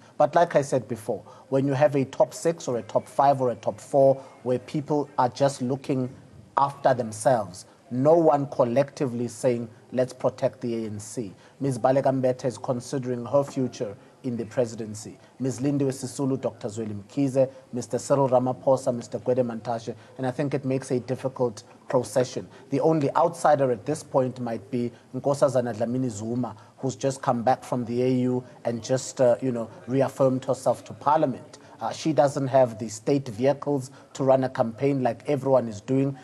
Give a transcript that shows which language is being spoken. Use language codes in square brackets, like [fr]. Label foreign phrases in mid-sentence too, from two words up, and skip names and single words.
[en] But like I said before, when you have a top six or a top five or a top four where people are just looking after themselves no one collectively saying, let's protect the ANC. Ms. Balekambete is considering her future in the presidency. Ms. Lindiwe Sisulu, Dr. Zweli Mkhize, Mr. Cyril Ramaphosa, Mr. Gwede Mantashe, and I think it makes a difficult procession. The only outsider at this point might be Nkosazana Dlamini Zuma, who's just come back from the AU and just, reaffirmed herself to Parliament. She doesn't have the state vehicles to run a campaign like everyone is doing.